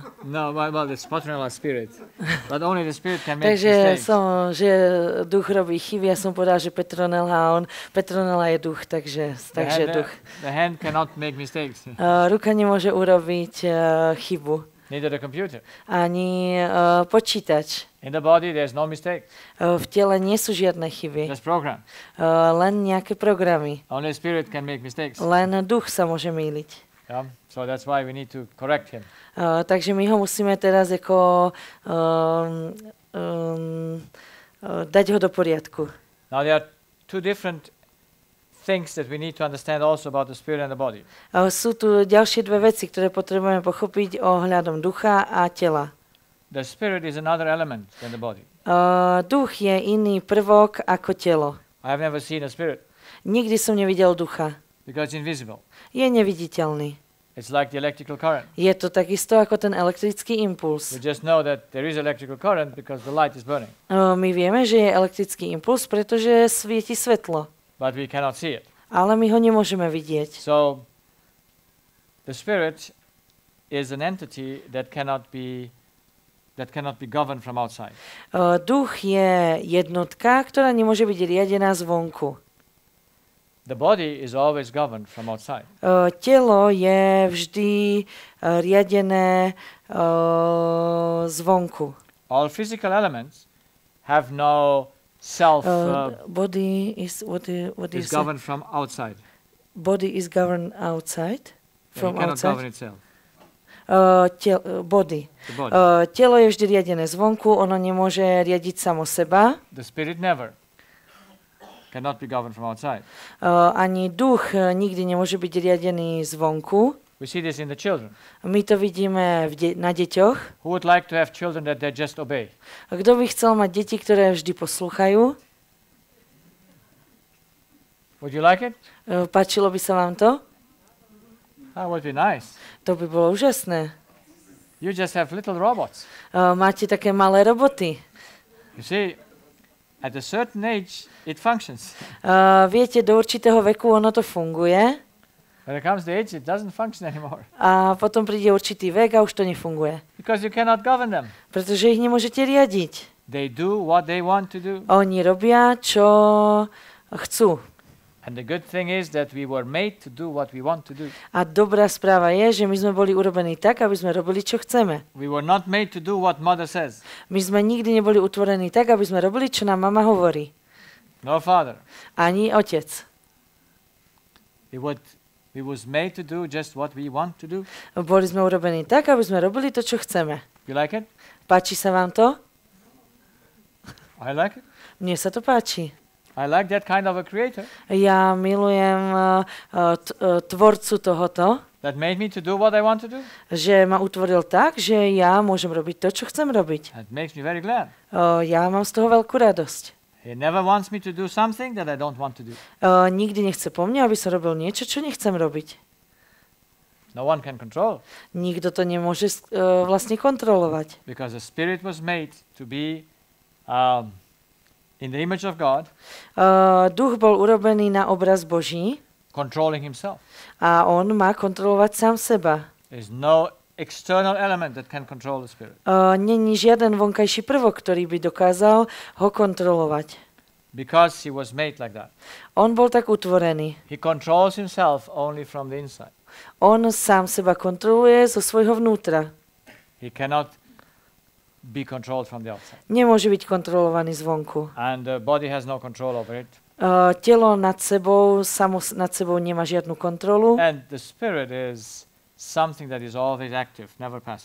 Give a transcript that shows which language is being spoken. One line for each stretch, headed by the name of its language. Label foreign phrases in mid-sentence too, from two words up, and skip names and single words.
English: No, well, it's Petronella spirit. But only the spirit can make
Slovak: Takže
English: mistakes.
Slovak: že duch robí chyby, ja som povedal, že Petronella je duch, takže duch.
English: The hand cannot make mistakes.
Slovak: Ruka nemôže urobiť chybu.
English: Neither the computer.
Slovak: Ani počítač.
English: In the body there's no mistake.
Slovak: V tele nie sú žiadne chyby.
English: Just program.
Slovak: Len nejaké programy.
English: Only spirit can make mistakes.
Slovak: Len duch sa môže mýliť.
English: Yeah? So that's why we need to correct him.
Slovak: Takže my ho musíme teraz ako dať ho do poriadku.
English: Now there are two different things that we need to understand also about the spirit and the body.
Slovak: Sú tu ďalšie dve veci, ktoré potrebujeme pochopiť ohľadom ducha a tela.
English: The spirit is another element than the body.
Slovak: Duch je iný prvok ako telo.
English: I have never seen a spirit
Slovak: Nikdy som nevidel ducha.
English: because it's invisible.
Slovak: Je neviditeľný.
English: It's like the electrical current.
Slovak: Je to takisto ako ten elektrický impuls.
English: We just know that there is electrical current because the light is burning.
Slovak: My vieme, že je elektrický impuls, pretože svieti svetlo.
English: But we cannot see it.
Slovak: Ale my ho nemôžeme vidieť.
English: So the spirit is an entity that cannot be governed from outside.
Slovak: Duch je jednotka, ktorá nemôže byť riadená zvonku.
English: The body is always governed from outside.
Slovak: Telo je vždy riadené zvonku.
English: All physical elements have no self. Body is Is governed from outside. Body is governed outside. From it cannot outside. govern itself. Body. The body.
Slovak: Telo je vždy riadené zvonku, ono nemôže riadiť samo seba.
English: The spirit never cannot be governed from outside.
Slovak: Ani duch nikdy nemôže byť riadený zvonku.
English: We see this in the children.
Slovak: My to vidíme na deťoch.
English: Who would like to have children that they just obey?
Slovak: Kto by chcel mať deti, ktoré vždy poslúchajú?
English: Would you like it?
Slovak: Páčilo by sa vám to?
English: That would be nice.
Slovak: To by bolo úžasné.
English: You just have little robots.
Slovak: Máte také malé roboty.
English: You see, at a certain age, it functions.
Slovak: Viete, do určitého veku ono to funguje.
English: When it comes to age, it doesn't function anymore.
Slovak: A potom príde určitý vek a už to nefunguje.
English: Because you cannot govern them.
Slovak: Pretože ich nemôžete riadiť.
English: They do what they want to do.
Slovak: Oni robia, čo chcú.
English: And the good thing is that we were made to do what we want to do.
Slovak: A dobrá správa je, že my sme boli urobení tak, aby sme robili, čo chceme.
English: We were not made to do what mother says.
Slovak: My sme nikdy neboli utvorení tak, aby sme robili, čo nám mama hovorí.
English: No father.
Slovak: Ani otec.
English: We was made to do just what we want to do.
Slovak: Boli sme urobení tak, aby sme robili to, čo chceme.
English: You like it?
Slovak: Páči sa vám to?
English: I like it.
Slovak: Mne sa to páči.
English: I like that kind of a creator.
Slovak: Ja milujem tvorcu tohoto,
English: That made me to do what I want to do.
Slovak: že ma utvoril tak, že ja môžem robiť to, čo chcem robiť.
English: That makes me very glad.
Slovak: Ja mám z toho veľkú radosť.
English: He never wants me to do something that I don't want to do.
Slovak: Nikdy nechce po mne, aby som robil niečo, čo nechcem robiť.
English: No one can control.
Slovak: Nikto to nemôže vlastne kontrolovať.
English: Because the spirit was made to be in the image of God.
Slovak: Duch bol urobený na obraz Boží.
English: Controlling himself.
Slovak: A on má kontrolovať sám seba.
English: There is no external element that can control the spirit.
Slovak: Není žiaden vonkajší prvok, ktorý by dokázal ho kontrolovať.
English: because he was made like that.
Slovak: On bol tak utvorený.
English: He controls himself only from the inside.
Slovak: On sám seba kontroluje zo svojho vnútra.
English: He cannot be controlled from the outside.
Slovak: Nemôže byť kontrolovaný zvonku.
English: And the body has no control over it.
Slovak: Telo nad sebou, nad sebou nemá žiadnu kontrolu.
English: And the spirit is something that is always active, never passive.